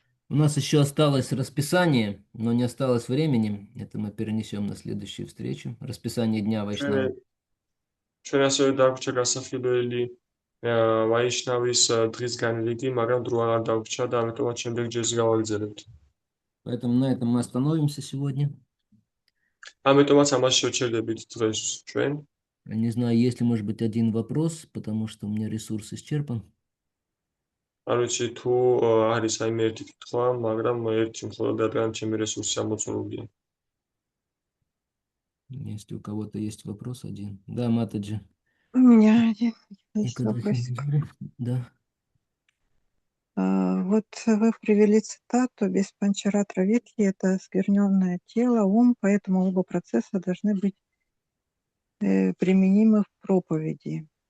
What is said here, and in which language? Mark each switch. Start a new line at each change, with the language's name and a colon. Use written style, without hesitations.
Russian: У нас еще осталось расписание, но не осталось времени. Это мы перенесем на следующую встречу. Расписание дня Вайшнава.
Georgian: ჩვენ ასევე დაგვრჩა გასახილველი ვაიშნავის დღის განრიგი, მაგრამ დრო არ დაგვრჩა და ამიტომაც შემდეგ ჯერს გავაგრძელებთ.
Russian: Поэтому на этом мы остановимся сегодня.
Georgian: ამიტომაც ამას შევჩერდებით დღეს ჩვენ.
Russian: Не знаю, есть ли, может быть, один вопрос, потому что у меня ресурс исчерпан.
Georgian: არ ვიცი თუ არის აიმე ერთი კითხვა, მაგრამ ერთი მხოლოდ რადგან ჩემი რესურსი ამოწურულია.
Russian: Если у кого-то есть вопрос один. Да, Матаджи. У меня один есть Экадахи вопросик. Манджари. Да. Вот вы привели цитату «Без панчаратра ветхи» — это скверненное тело, ум, поэтому оба процесса должны быть применимы в проповеди.